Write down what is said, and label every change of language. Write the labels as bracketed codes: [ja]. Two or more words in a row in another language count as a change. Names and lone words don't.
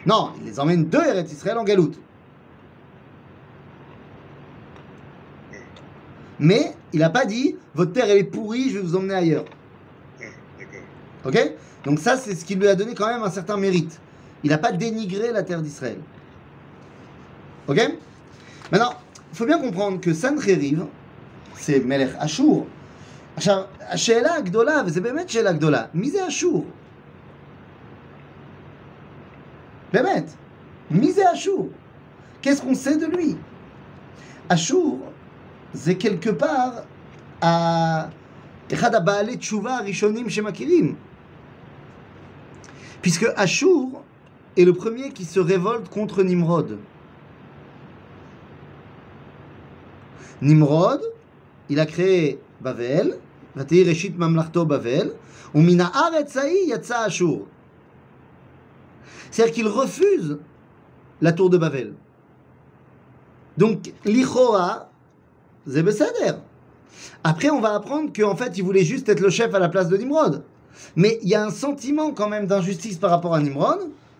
[fr] Non, il les emmène de Eretz Israël en galoute. Mais il n'a pas dit, votre terre elle est pourrie, je vais vous emmener ailleurs. Ah, d'accord. Ok? Donc ça, c'est ce qui lui a donné quand même un certain mérite. Il n'a pas dénigré la terre d'Israël. Ok? Maintenant, il faut bien comprendre que Sancheriv, c'est [he] מלך אשור. השאלה הגדולה, וזה באמת שאלה גדולה, מי זה אשור? באמת, מי זה אשור? [fr] Qu'est-ce qu'on sait de lui? Ashur, c'est quelque part [he] אחד הבעלי תשובה הראשונים שמכירים. [fr] Puisque Ashur est le premier qui se révolte contre Nimrod. Nimrod, il a créé Bavel, [he] ותהי ראשית ממלכתו בבל, ומן הארץ ההיא יצא אשור. [fr] C'est-à-dire qu'il refuse la tour de Babel. Donc, l'Ichora, c'est besséder. Après, on va apprendre qu'en fait, il voulait juste être le chef à la place de Nimrod. Mais il y a un sentiment quand même d'injustice par rapport à Nimrod.